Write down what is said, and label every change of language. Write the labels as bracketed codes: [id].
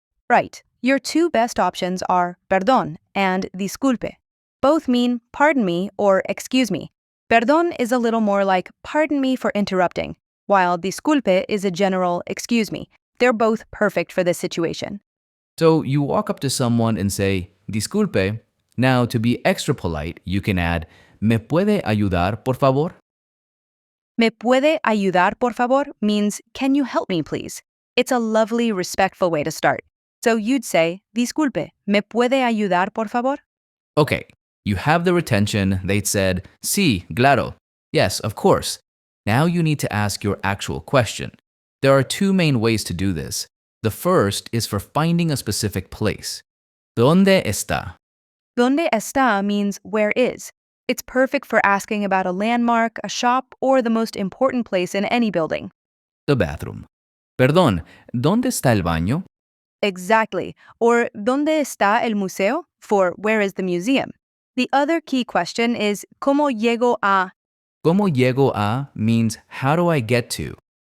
[en] Right. Your two best options are perdón and disculpe. Both mean pardon me or excuse me. Perdón is a little more like pardon me for interrupting, while disculpe is a general excuse me. They're both perfect for this situation. So you walk up to someone and say, "Disculpe." Now, to be extra polite, you can add, [es] "¿Me puede ayudar, por favor?" ¿Me puede ayudar, por favor? [en] Means, can you help me, please? It's a lovely, respectful way to start. So you'd say, [es] disculpe, ¿me puede ayudar, por favor? [en] Okay, you have their attention. They said, [es] "Sí, claro." [en] Yes, of course. Now you need to ask your actual question. There are two main ways to do this. The first is for finding a specific place. [es] ¿Dónde está? ¿Dónde está [en] means where is. It's perfect for asking about a landmark, a shop, or the most important place in any building. The bathroom. [es] Perdón, ¿dónde está el baño? [en] Exactly. Or [es] ¿dónde está el museo? [en] For where is the museum? The other key question is [es] ¿cómo llego a? ¿Cómo llego a [en] means how do I get to?